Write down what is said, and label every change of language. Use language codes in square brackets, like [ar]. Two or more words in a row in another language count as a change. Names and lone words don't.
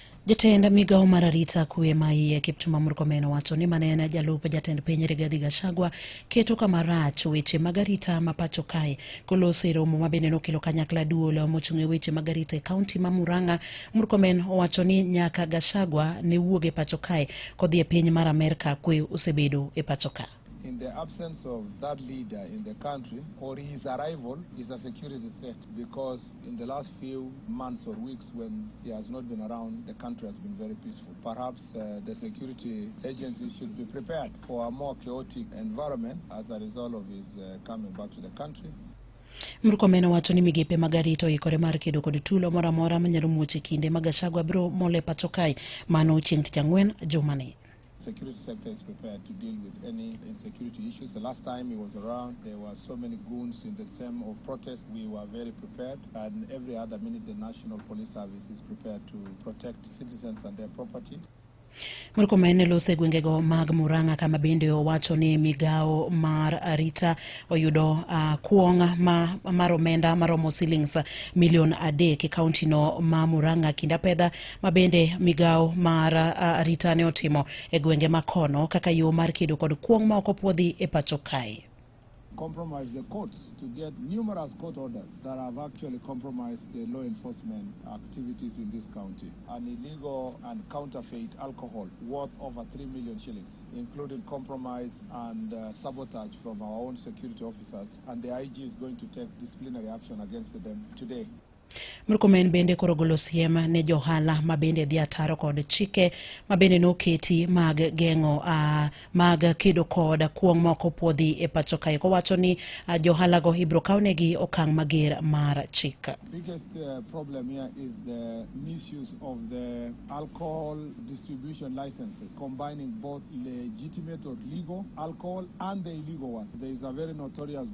[luo] Jatend migao mar arita kwe maiye Kipchumba Murkomen owacho ni manene jalup jatend piny Rigathi Gachagua keto kamarach weche mag arita ma pachoka kolose romo mabende nokelo kanyakla duolo mochung'e weche mag arita e kaunti ma Murang'a. Murkomen owacho ni nyaka Gachagua ne wuoge pachoka kodhi e piny mar Amerika kwe osebedo e pachoka. [en] In the absence of that leader in the country, or his arrival, is a security threat, because in the last few months or weeks when he has not been around, the country has been very peaceful. Perhaps the security agencies should be prepared for a more chaotic environment as a result of his coming back to the country. [luo] Murkomen owacho ni migepe mag arita oikore mar kedo kod tulo moro amora manyalo muoche kinde ma Gachagua biro mole pachoka mano chieng' tich ang'wen jumani. [en] Security sector is prepared to deal with any insecurity issues. The last time he was around, there were so many goons in the time of protest. We were very prepared, and every other minute the National Police Service is prepared to protect citizens and their property. [luo] Murkomen lose gwengego mag Murang'a kama bende owacho ni migao mar arita oyudo kuong mar omenda maromo shillings milion 3 e kaunti no ma Murang'a kinda pedha mabende migao mar arita ne otimo e gwenge makono kaka yo mar kedo kod kuong ma ok opuodhi e pachoka. [en] Compromise the courts to get numerous court orders that have actually compromised the law enforcement activities in this county. An illegal and counterfeit alcohol worth over 3 million shillings, including compromise and sabotage from our own security officers, and the IG is going to take disciplinary action against them today. [luo] Murkomen bende korogolo siem ne johala mabende dhi ataro kod chike mabende noketi mag gengo mag kedo kod kuong moko puodhi e pachoka. Kowacho ni johala go ibro kawnegi okang' mager mar chik. [en] Biggest problem here is the misuse of the alcohol distribution licenses, combining both legitimate or legal alcohol and the illegal one. There is a very notorious